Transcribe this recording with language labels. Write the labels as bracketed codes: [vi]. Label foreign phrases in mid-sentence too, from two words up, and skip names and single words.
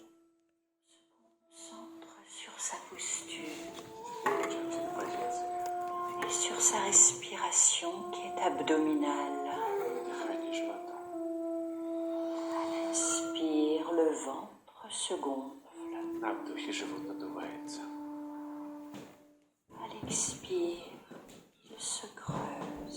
[fr] Concentre sur sa posture et sur sa respiration qui est abdominale. À l'inspire, le ventre se gonfle. [ru] На вдохе живот надувается. [fr] À l'expire, il se creuse.